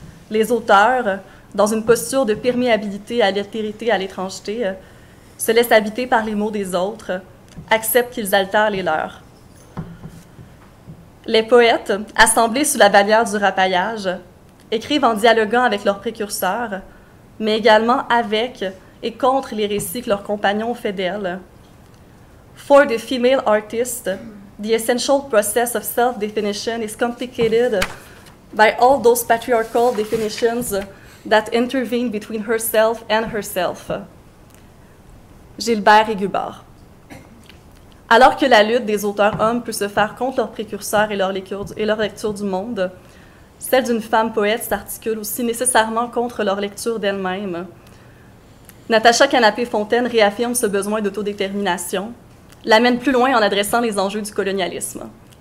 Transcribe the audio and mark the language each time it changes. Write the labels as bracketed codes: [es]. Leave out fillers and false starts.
[fr] Les auteurs, dans une posture de perméabilité à l'altérité, à l'étrangeté, se laissent habiter par les mots des autres, acceptent qu'ils altèrent les leurs. Les poètes, assemblés sous la bannière du rapaillage, écrivent en dialoguant avec leurs précurseurs, mais également avec et contre les récits que leurs compagnons ont fait d'elles. [en] For the female artist, the essential process of self-definition is complicated by all those patriarchal definitions that intervene between herself and herself. [fr] Gilbert Régubard. Alors que la lutte des auteurs hommes peut se faire contre leurs précurseurs et leur lecture du monde, celle d'une femme poète s'articule aussi nécessairement contre leur lecture d'elle-même. Natacha Canapé-Fontaine réaffirme ce besoin d'autodétermination, l'amène plus loin en adressant les enjeux du colonialisme.